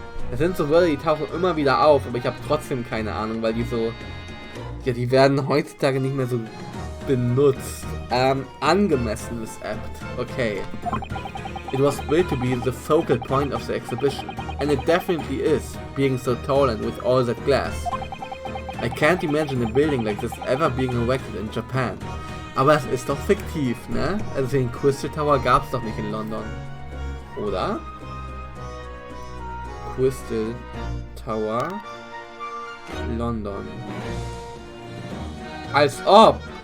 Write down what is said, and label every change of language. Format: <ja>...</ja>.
<de>Das sind so Wörter, die tauchen immer wieder auf, aber ich habe trotzdem keine Ahnung, weil die so... Ja, die werden heutzutage nicht mehr so benutzt. Angemessen ist apt. Okay.</de> <en>It was built to be the focal point of the exhibition. And it definitely is, being so tall and with all that glass. I can't imagine a building like this ever being erected in Japan.</en> <de>Aber es ist doch fiktiv, ne? Also den Crystal Tower gab es doch nicht in London. Oder? Crystal Tower London. Als ob!</de>